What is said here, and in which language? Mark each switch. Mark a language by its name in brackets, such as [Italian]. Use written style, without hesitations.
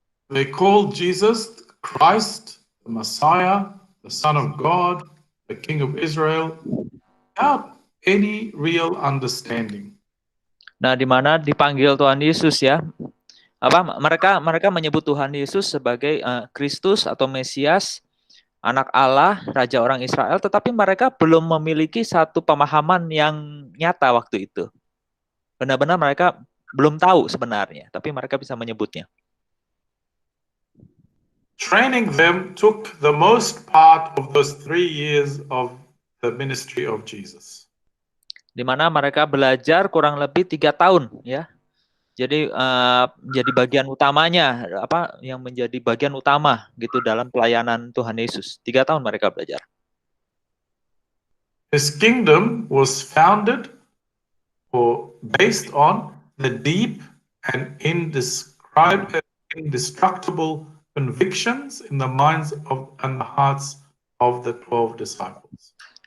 [English] They call Jesus Christ, the Messiah, the Son of God, the King of Israel, without any real understanding. [Indonesian] Nah, di mana dipanggil Tuhan Yesus ya. Mereka menyebut Tuhan Yesus sebagai Kristus atau Mesias, anak Allah, raja orang Israel, tetapi mereka belum memiliki satu pemahaman yang nyata waktu itu. Benar-benar mereka belum tahu sebenarnya, tapi mereka bisa menyebutnya. [English] Training them took the most part of those 3 years of the ministry of Jesus. [Indonesian] Di mana mereka belajar kurang lebih 3 tahun ya. Jadi menjadi bagian utamanya, yang menjadi bagian utama gitu dalam pelayanan Tuhan Yesus. 3 tahun mereka belajar. [English] His kingdom was founded or based on the deep and indestructible convictions in the minds and the hearts of the 12 disciples.